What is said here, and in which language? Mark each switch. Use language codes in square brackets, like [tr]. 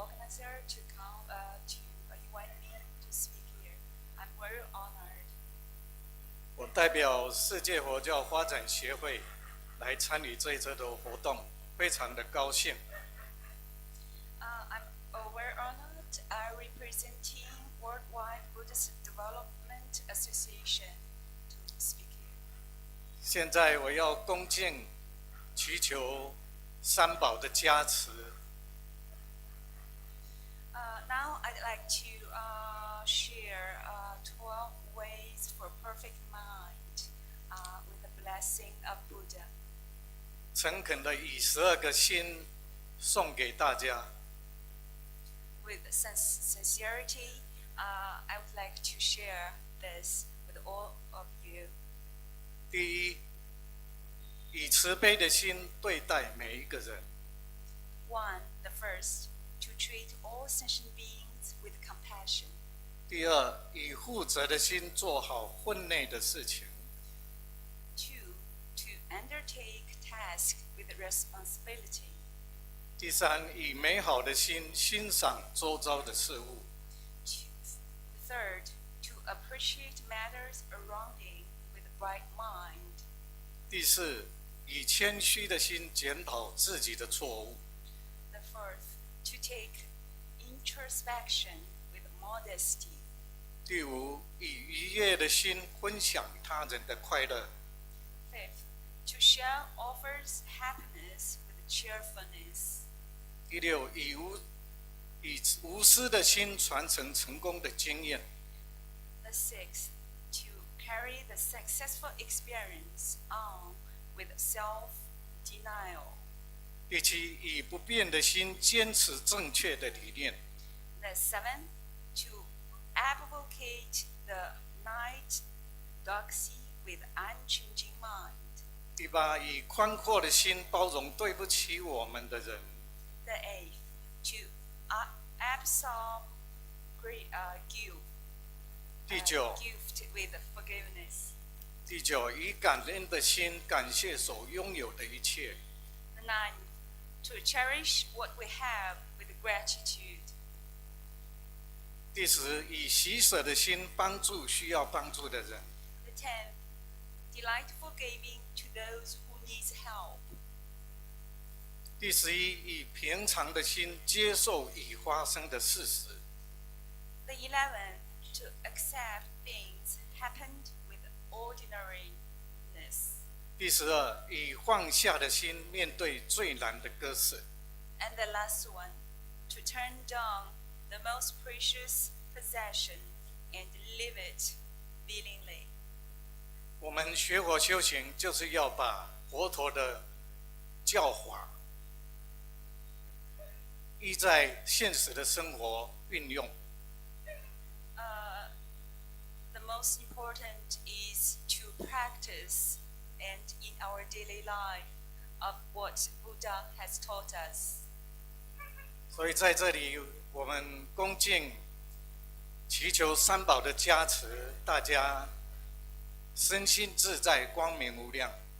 [en] sir, to come to invite me to speak here. I'm very honored. [zh] 我代表世界佛教发展协会来参与这一次的活动，非常的高兴。 [en] I'm very honored representing Worldwide Buddhist Development Association to speak here. [zh] 现在我要恭敬祈求三宝的加持。 [en] Now I'd like to share 12 ways for perfect mind with the blessing of Buddha. [zh] 诚恳的以12个心送给大家。 [en] With sincerity, I would like to share this with all of you. [zh] 第一，以慈悲的心对待每一个人。 [en] One, the first, to treat all sentient beings with compassion. [zh] 第二，以负责的心做好分内的事情。 [en] Two, to undertake tasks with responsibility. [zh] 第三，以美好的心欣赏周遭的事物。 [en] Third, to appreciate matters surrounding with a bright mind. [zh] 第四，以谦虚的心检讨自己的错误。 [en] The fourth, to take introspection with modesty. [zh] 第五，以愉悦的心分享他人的快乐。 [en] Fifth, to share offers happiness with cheerfulness. [zh] 第六，以无私的心传承成功的经验。 [en] The sixth, to carry the successful experience on with self-denial. [zh] 第七，以不变的心坚持正确的理念。 [en] The seventh, to advocate the orthodoxy with unchanging mind. [zh] 第八，以宽阔的心包容对不起我们的人。 [en] The eighth, to absorb guilt. [zh] 第九， [en] Gift with forgiveness. [zh] 第九，以感恩的心感谢所拥有的一切。 [en] The ninth, to cherish what we have with gratitude. [zh] 第十，以喜舍的心帮助需要帮助的人。 [en] The tenth, delightful giving to those who need help. [zh] 第十一，以平常的心接受已发生的事实。 [en] The 11th, to accept things happened with ordinariness. [zh] 第十二，以放下的心面对最难的割舍。 [en] And the last one, to turn down the most precious possession and live it willingly. [zh] 我们学佛修行，就是要把佛陀的教法依在现实的生活运用。 [en] The most important is to practice and in our daily life of what Buddha has taught us. [zh] 所以在这里，我们恭敬祈求三宝的加持，大家身心自在，光明无量。